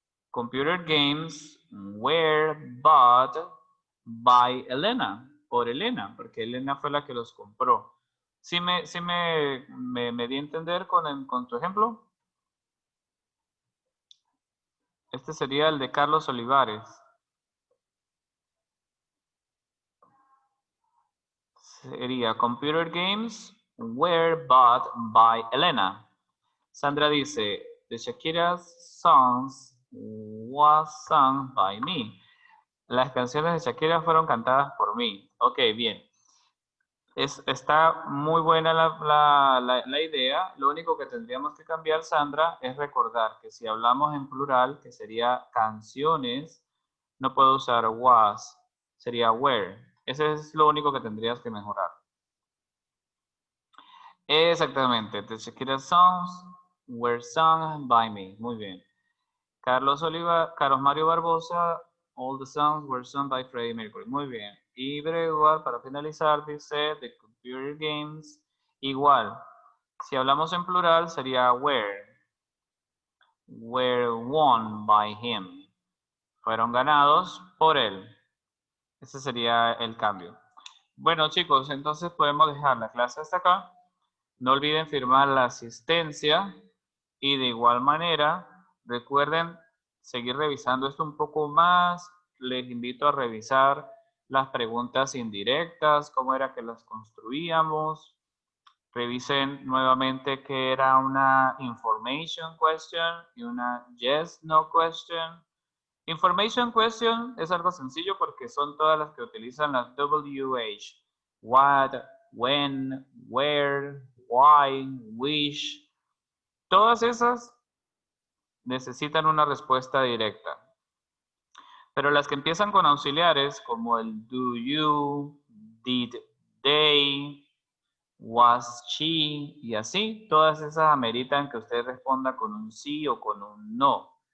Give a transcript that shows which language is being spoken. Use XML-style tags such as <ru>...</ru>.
<en>Computer games were bought by Elena.</en> <es>Por Elena, porque Elena fue la que los compró. ¿Sí me di a entender con tu ejemplo? Este sería el de Carlos Olivares. Sería</es> <en>computer games were bought by Elena.</en> <es>Sandra dice,</es> <en>the Shakira's songs was sung by me.</en> <es>Las canciones de Shakira fueron cantadas por mí. Ok, bien. Está muy buena la idea. Lo único que tendríamos que cambiar, Sandra, es recordar que si hablamos en plural, que sería canciones, no puedo usar was, sería were. Ese es lo único que tendrías que mejorar. Exactamente.</es> <en>The Shakira songs were sung by me.</en> <es>Muy bien.</es> <en>Carlos Mario Barbosa, all the songs were sung by Freddie Mercury.</en> <es>Muy bien. Y Breguar, para finalizar, dice</es> <en>the computer games.</en> <es>Igual. Si hablamos en plural, sería</es> <en>were won by him.</en> <es>Fueron ganados por él. Ese sería el cambio. Bueno, chicos, entonces podemos dejar la clase hasta acá. No olviden firmar la asistencia y de igual manera, recuerden seguir revisando esto un poco más. Les invito a revisar las preguntas indirectas, cómo era que las construíamos. Revisen nuevamente que era una information question y una yes, no question. Information question es algo sencillo porque son todas las que utilizan las WH.</es> <en>What, when, where, why, which.</en> <es>Todas esas necesitan una respuesta directa. Pero las que empiezan con auxiliares como el</es> <en>do you, did they, was she</en> <es>y así, todas esas ameritan que usted responda con un sí o con un no.</es>